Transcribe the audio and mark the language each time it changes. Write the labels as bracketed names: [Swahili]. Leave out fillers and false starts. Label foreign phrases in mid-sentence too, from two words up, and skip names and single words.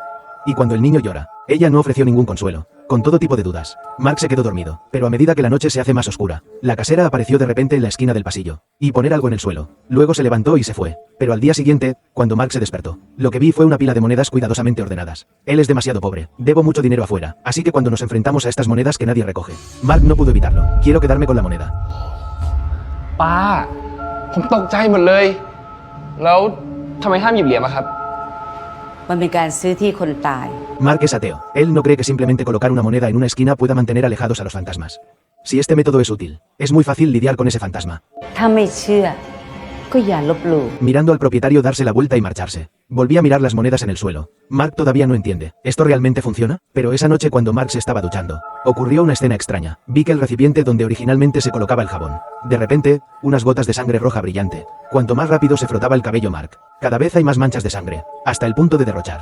[Spanish] Y cuando el niño llora, ella no ofreció ningún consuelo. Con todo tipo de dudas, Mark se quedó dormido, pero a medida que la noche se hace más oscura, la casera apareció de repente en la esquina del pasillo, y poner algo en el suelo. Luego se levantó y se fue. Pero al día siguiente, cuando Mark se despertó, lo que vi fue una pila de monedas cuidadosamente ordenadas. Él es demasiado pobre, debo mucho dinero afuera, así que cuando nos enfrentamos a estas monedas que nadie recoge, Mark no pudo evitarlo. Quiero quedarme con la moneda. [Thai] ป้าผมตกใจหมดเลยแล้วทำไมห้ามหยิบเหรียญอะครับ มันเป็นการซื้อที่คนตาย [Spanish] Mark es ateo. Él no cree que simplemente colocar una moneda en una esquina pueda mantener alejados a los fantasmas. Si este método es útil, es muy fácil lidiar con ese fantasma. [Thai] ถ้าไม่เชื่อก็อย่าลบหลู่ [Spanish] Mirando al propietario darse la vuelta y marcharse. Volví a mirar las monedas en el suelo. Mark todavía no entiende. ¿Esto realmente funciona? Pero esa noche cuando Mark se estaba duchando, ocurrió una escena extraña. Vi que el recipiente donde originalmente se colocaba el jabón. De repente, unas gotas de sangre roja brillante. Cuanto más rápido se frotaba el cabello Mark, cada vez hay más manchas de sangre, hasta el punto de derrochar.